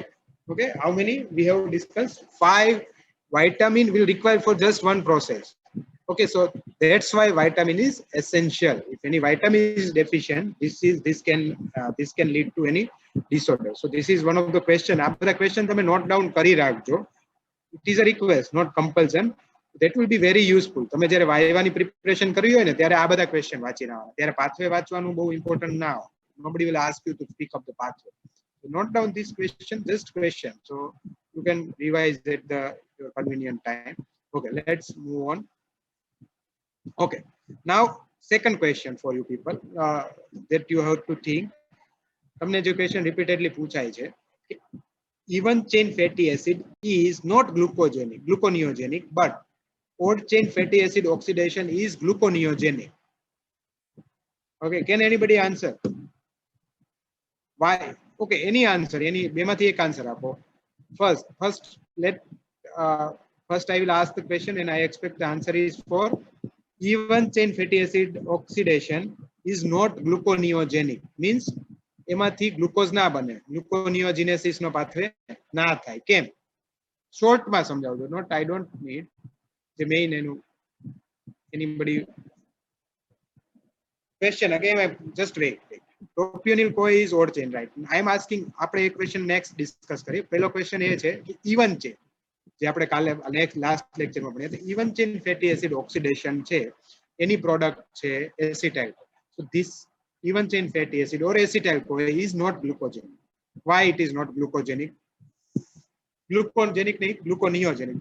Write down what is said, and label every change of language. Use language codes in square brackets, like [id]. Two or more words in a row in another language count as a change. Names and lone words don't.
[en] Okay, how many we have discussed? 5 vitamin will require for just one process. Okay, so that's why vitamin is essential. If any vitamin is deficient, this can lead to any disorder. So this is one of the question. After the question, તમે note down [gu] કરી રાખજો. [en] It is a request, not compulsion. That will be very useful. [gu] તમે જ્યારે વાયવાની પ્રિપરેશન કરવી હોય ને ત્યારે આ બધા ક્વેશ્ચન વાંચી આવવાના. ત્યારે પાથવે વાંચવાનું બહુ ઇમ્પોર્ટન્ટ ના હોય. [en] Nobody will ask you to pick up the pathway. So note down this question, just question. So you can revise at your convenient time. Okay, let's move on. Okay, now second question for you people that you have to think. [gu] તમને જે [en] question repeatedly [gu] પૂછાય છે, [en] even chain fatty acid is not gluconeogenic, but odd chain fatty acid oxidation is gluconeogenic. Okay, can anybody answer? Why? Okay, any answer, any [gu] બેમાંથી એક [en] answer આપો. First I will ask the question and I expect the answer is for even chain fatty acid oxidation is not gluconeogenic, means [gu] એમાંથી ગ્લુકોઝ ના બને, ગ્લુકોનિયોજિનેસિસ નો પાથવે ના થાય. કેમ? શોર્ટ માં સમજાવજો. [en] નોટ, I don't need the main anybody question again. Just wait. Propionyl CoA is odd chain, right? I am asking, [gu] આપણે એક [en] question next discuss [gu] કરીએ. પહેલો question એ છે કે [en] even chain [gu] જે આપણે કાલે લાસ્ટ લેક્ચરમાં ભણ્યા હતા, [en] even chain fatty acid oxidation [gu] છે, એની પ્રોડક્ટ છે એસિટાઇલ. [en] So this even chain fatty acid or acetyl CoA is not glucogenic. Why it is not glucogenic? Glucogenic, gluconeogenic.